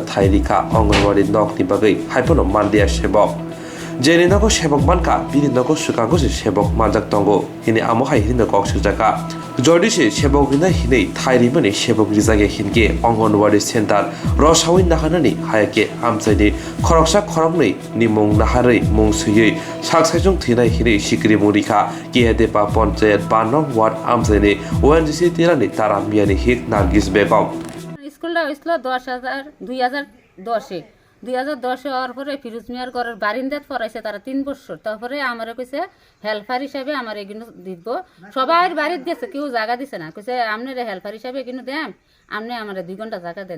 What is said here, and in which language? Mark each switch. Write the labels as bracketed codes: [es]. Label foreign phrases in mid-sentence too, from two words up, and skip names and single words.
[trp] थायरिखा अंगनवाड़ी नकनि बागै हायफनो मानलिया सेबक जेनि नगो सेबक मानका बिनि नगो सुकांगो सेबक मानजाक दंगो हिनि आमहाय हिनि नगो सुजाका जर्डिसे सेबक हिना हिनै थायरिमनि सेबक रिजागे हिनके अंगनवाड़ी सेंटर रसावै नाहानानि हायके आमसायनि खरकसा खरमनै निमुं नाहारै मुं सुयै साखसायजों थुइनाय हिनै सिक्रि मुरिखा कियादेपा पञ्चायत 52 नं वार्ड आमसायनि ओएनजीसी तिरानि तारा मियानि हिक नार्गिस बेगम [bn] স্কুলটা হয়েছিল 2010 2010 হওয়ার পরে ফিরোজ মিয়ার ঘরের বারিন্দাত পড়াইছে তারা 3 বছর। তারপরে আমার কইছে হেল্পার হিসাবে আমার এগুলো দিব, সবার বাড়িতে গেছে, কেউ জায়গা দিছে না, কইছে আপনার হেল্পার হিসাবে এগুলো দেন, আপনি আমার 2 ঘন্টা জায়গা দেন।